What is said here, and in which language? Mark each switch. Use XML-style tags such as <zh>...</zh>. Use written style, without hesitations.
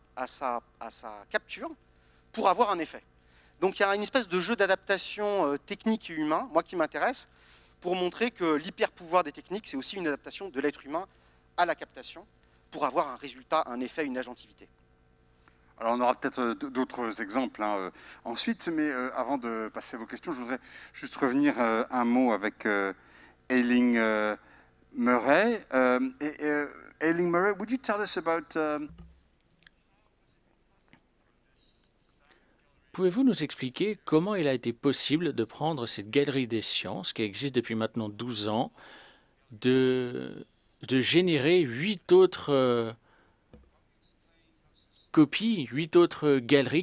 <fr>à sa capture pour avoir un effet. Donc il y a une espèce de jeu d'adaptation technique et humain, moi qui m'intéresse, pour montrer que l'hyper-pouvoir des techniques, c'est aussi une adaptation de l'être humain à la captation pour avoir un résultat, un effet, une agentivité. Alors on aura peut-être d'autres exemples ensuite, mais avant de passer à vos questions, je voudrais juste revenir un mot avec Ailing Murray.</fr> <en>Ailing Murray, would you tell us about...</en> <fr>Pouvez-vous nous expliquer comment il a été possible de prendre cette galerie des sciences, qui existe depuis maintenant 12 ans, de générer 8 autres copies, 8 autres galeries?</fr>